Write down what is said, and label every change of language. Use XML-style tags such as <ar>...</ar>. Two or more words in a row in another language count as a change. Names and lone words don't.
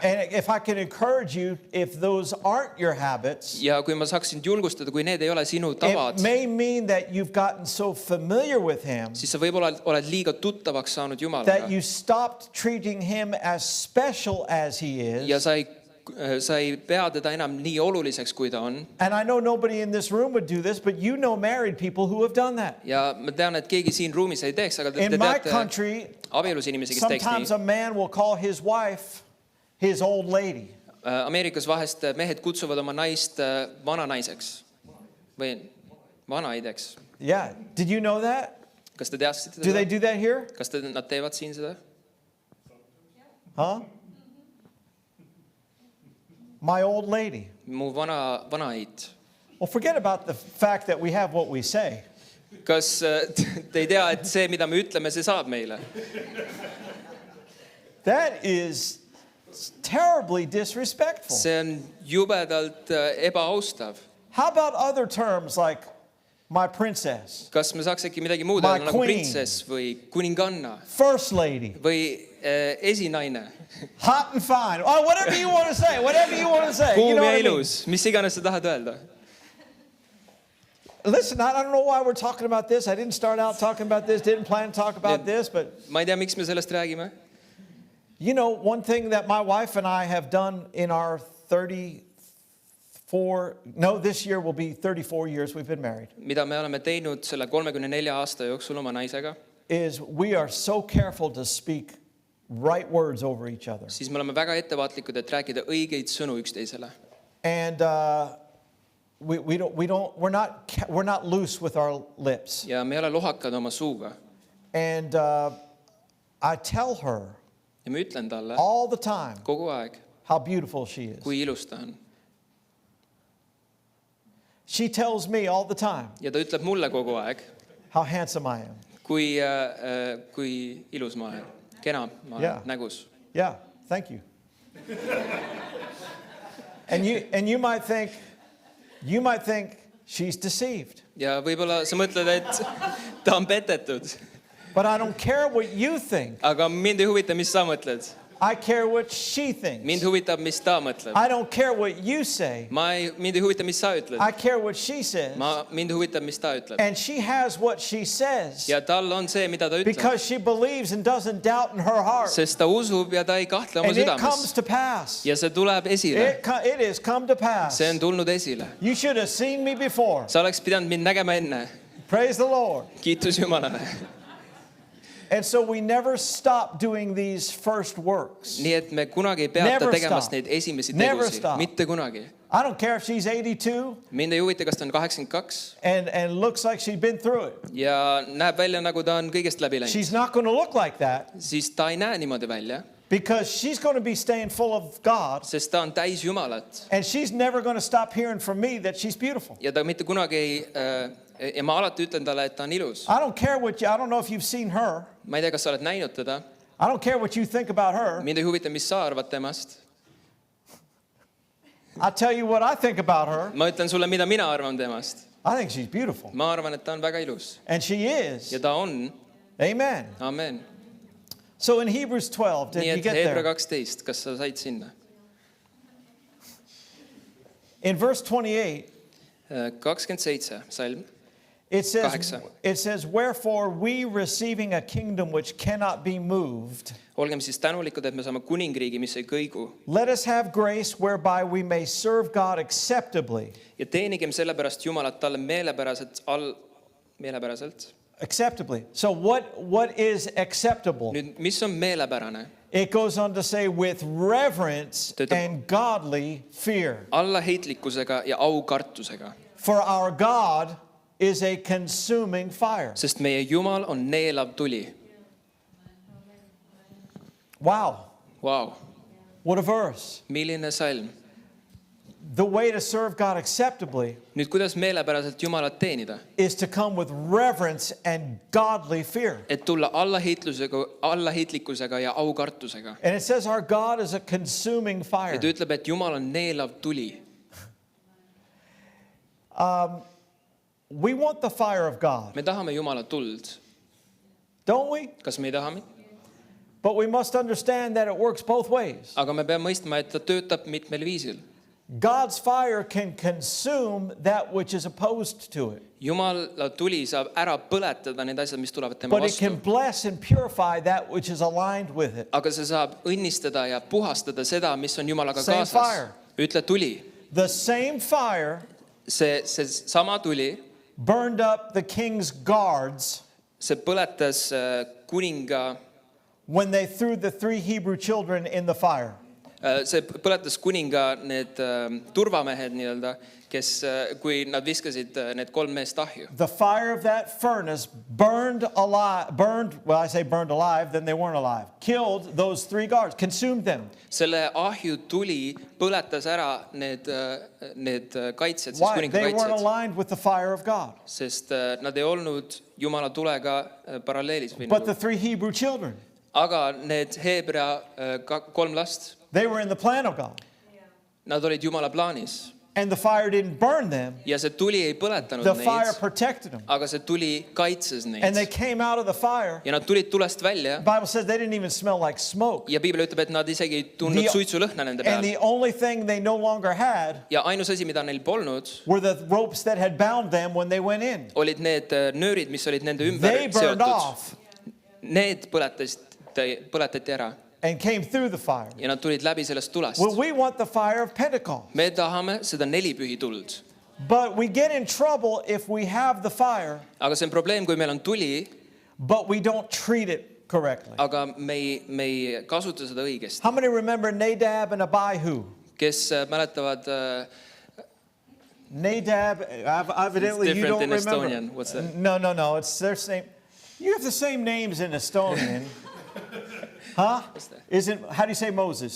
<en>And if I can encourage you, if those aren't your habits,</en> <et>Ja kui ma saaksin julgustada, kui need ei ole sinu tavad,</et> <en>it may mean that you've gotten so familiar with him</en> <et>siis sa võib-olla oled liiga tuttavaks saanud</et> <en>that</en> <et>Jumalaga.</et> <en>you stopped treating him as special as he</en> <et>Ja</et> <en>is.</en> <et>sa ei pea teda enam nii oluliseks, kui ta on.</et> <en>And I know nobody in this room would do this, but you know married people who have done that.</en> <et>Ja ma tean, et keegi siin ruumis ei teeks, aga te</et> <en>In my</en> <et>teate</et> <en>country,</en> <et>abielus inimesi, kes teeks</et> <en>sometimes</en> <et>nii.</et> <en>a man will call his wife his old lady.</en> <et>Ameerikas vahest mehed kutsuvad oma naist vananaiseks või vanaideks.</et> <en>Yeah. Did you know that?</en> <et>Kas te teadsite</et> <en>Do they</en> <et>seda?</et> <en>do that here?</en> <et>Kas nad teevad siin seda?</et> <en>Huh? My old lady.</en> <et>Mu vanaid.</et> <en>Well, forget about the fact that we have what we say.</en> <et>Kas te ei tea, et see, mida me ütleme, see saab meile?</et> <en>That is terribly disrespectful.</en> <et>See on jubedalt ebaaustav.</et> <en>How about other terms like my princess,</en> <et>Kas me saaks äkki midagi muud</et> <en>My</en> <et>öelda, nagu</et> <en>queen.</en> <et>printsess või kuninganna</et> <en>first lady,</en> <et>või esinaine?</et> <en>hot and fine? Oh, whatever you want to say, whatever you want to say. You</en> <et>Kuum</et> <en>know</en> <et>ja</et> <en>what I mean?</en> <et>ilus, mis iganes sa tahad öelda.</et> <en>Listen, I don't know why we're talking about this. I didn't start out talking about this, didn't plan to talk about this, but</en> <et>Ma ei tea, miks me sellest räägime.</et> <en>you know, one thing that my wife and I have done in our this year will be 34 years we've been married,</en> <et>Mida me oleme teinud selle 34 aasta jooksul oma naisega,</et> <en>is we are so careful to speak right words over each other.</en> <et>siis me oleme väga ettevaatlikud, et rääkida õigeid sõnu üksteisele.</et> <en>And we're not loose with our lips.</en> <et>Ja me ei ole lohakad oma suuga.</et> <en>And I tell her</en> <et>Ja ma ütlen talle</et> <en>all the time</en> <et>kogu aeg,</et> <en>how beautiful she is.</en> <et>kui ilus ta on.</et> <en>She tells me all the time</en> <et>Ja ta ütleb mulle kogu aeg,</et> <en>how handsome I am.</en> <et>kui ilus ma olen. Kena ma olen</et> <en>Yeah.</en> <et>nägus.</et> <en>Yeah, thank you. and you might think she's deceived.</en> <et>Ja võib-olla sa mõtled, et ta on petetud.</et> <en>But I don't care what you think.</en> <et>Aga mind ei huvita, mis sa mõtled.</et> <en>I care what she thinks.</en> <et>Mind huvitab, mis ta mõtleb.</et> <en>I don't care what you say.</en> <et>Mind ei huvita, mis sa ütled.</et> <en>I care what she says.</en> <et>Mind huvitab, mis ta ütleb.</et> <en>And she has what she says</en> <et>Ja tal on see, mida ta ütleb.</et> <en>because she believes and doesn't doubt in her heart.</en> <et>Sest ta usub ja ta ei kahtle oma</et> <en>And it comes</en> <et>südames.</et> <en>to pass.</en> <et>Ja see tuleb esile.</et> <en>It has come to pass.</en> <et>See on tulnud esile.</et> <en>You should have seen me before.</en> <et>Sa oleks pidanud mind nägema enne.</et> <en>Praise the Lord.</en> <et>Kiitus Jumalale.</et> <en>And so we never stop doing these first works.</en> <et>Nii et me kunagi ei peata</et> <en>Never</en> <et>tegemas</et> <en>stop.</en> <et>neid esimesi</et> <en>Never</en> <et>tegusid.</et> <en>stop.</en> <et>Mitte kunagi.</et> <en>I don't care if she's 82</en> <et>Mind ei huvita, kas ta on 82</et> <en>and looks like she's been through it.</en> <et>ja näeb välja, nagu ta on kõigest läbi läinud.</et> <en>She's not going to look like that</en> <et>Siis ta ei näe niimoodi välja.</et> <en>because she's going to be staying full of God,</en> <et>sest ta on täis Jumalat</et> <en>and she's never going to stop hearing from me that she's beautiful.</en> <et>ja ta mitte kunagi ja ma alati ütlen talle, et ta on ilus.</et> <en>I don't care what you, I don't know if you've seen her.</en> <et>Ma ei tea, kas sa oled näinud teda.</et> <en>I don't care what you think about her.</en> <et>Mind ei huvita, mis sa arvad temast.</et> <en>I'll tell you what I think about her.</en> <et>Ma ütlen sulle, mida mina arvan temast.</et> <en>I think she's beautiful.</en> <et>Ma arvan, et ta on väga ilus.</et> <en>And she is.</en> <et>Ja ta on.</et> <en>Amen.</en> <et>Amen.</et> <en>So in Hebrews 12, did</en> <et>Nii</et> <en>you</en> <et>et</et> <en>get</en> <et>Hebra</et> <en>there?</en> <et>12, kas sa said sinna?</et> <en>In verse 28,</en> <et>27 salm.</et> <en>it says,</en> <et>Kaheksa.</et> <en>wherefore we receiving a kingdom which cannot be moved,</en> <et>Olgem siis tänulikud, et me saame kuningriigi, mis ei kõigu.</et> <en>let us have grace whereby we may serve God acceptably.</en> <et>Ja teenigem sellepärast Jumalat talle meelepäraselt.</et> <en>Acceptably. So what is acceptable?</en> <et>Nüüd, mis on meelepärane?</et> <en>It goes on to say with reverence</en> <et>Töötab-</et> <en>and godly fear.</en> <et>Allaheitlikkusega ja aukartusega.</et> <en>For our God is a consuming fire.</en> <et>Sest meie Jumal on neelav tuli.</et> <en>Wow.</en> <et>Vau,</et> <en>What a verse.</en> <et>milline salm.</et> <en>The way to serve God acceptably</en> <et>Nüüd, kuidas meelepäraselt Jumalat teenida?</et> <en>is to come with reverence and godly fear.</en> <et>Et tulla allaheitlikkusega ja aukartusega.</et> <en>And it says our God is a consuming fire.</en> <et>Ja ta ütleb, et Jumal on neelav tuli.</et> <en>We want the fire of God,</en> <et>Me tahame Jumala tuld.</et> <en>don't we?</en> <et>Kas me ei taha?</et> <en>But we must understand that it works both ways.</en> <et>Aga me peame mõistma, et ta töötab mitmel viisil.</et> <en>God's fire can consume that which is opposed to it,</en> <et>Jumala tuli saab ära põletada need asjad, mis tulevad tema</et> <en>but it can</en> <et>vastu.</et> <en>bless and purify that which is aligned with it.</en> <et>Aga see saab õnnistada ja puhastada seda, mis on Jumalaga</et> <en>Same</en> <et>kaasas.</et> <en>fire.</en> <et>Ütle tuli.</et> <en>The same fire</en> <et>See sama tuli,</et> <en>burned up the king's guards</en> <et>see põletas kuninga,</et> <en>when they threw the 3 Hebrew children in the fire.</en> <et>see põletas kuninga need turvamehed nii-öelda, kes, kui nad viskasid need 3 meest ahju.</et> <en>The fire of that furnace burned alive, well, I say burned alive, then they weren't alive. Killed those 3 guards, consumed them.</en> <et>Selle ahju tuli põletas ära need kaitsjad, siis</et> <en>Why?</en> <et>kuninga</et> <en>They weren't</en> <et>kaitsjad,</et> <en>aligned with the fire of God.</en> <et>sest nad ei olnud Jumala tulega paralleelis või</et> <en>But the</en> <et>nagu.</et> <en>3 Hebrew children,</en> <et>Aga need Hebra 3 last,</et> <en>they were in the plan of God.</en> <et>nad olid Jumala plaanis</et> <en>And the fire didn't burn them,</en> <et>ja see tuli ei põletanud</et> <en>the fire</en> <et>neid,</et> <en>protected them.</en> <et>aga see tuli kaitses</et> <en>And</en> <et>neid</et> <en>they came out of the fire.</en> <et>ja nad tulid tulest välja</et> <en>The Bible says they didn't even smell like smoke.</en> <et>ja piibel ütleb, et nad isegi ei tundnud</et> <en>The-</en> <et>suitsulõhna nende</et> <en>And</en> <et>peal</et> <en>the only thing they no longer had</en> <et>ja ainus asi, mida neil polnud,</et> <en>were the ropes that had bound them when they went in.</en> <et>olid need nöörid, mis olid nende</et> <en>They</en> <et>ümber</et> <en>burned</en> <et>seotud.</et> <en>off</en> <et>Need põletati ära</et> <en>and came through the fire.</en> <et>ja nad tulid läbi sellest tulest.</et> <en>Well, we want the fire of Pentecost.</en> <et>Me tahame seda 4 pühi tuld.</et> <en>But we get in trouble if we have the fire,</en> <et>Aga see on probleem, kui meil on tuli,</et> <en>but we don't treat it correctly.</en> <et>aga me ei kasuta seda õigesti.</et> <en>How many remember Nadab and Abihu?</en> <et>Kes mäletavad Nadab,</et> <en>evidently It's you different don't in remember. Estonian. What's that? No, it's their same. You have the same names in Estonian. Huh? that? Isn't, how do you say Moses?</en>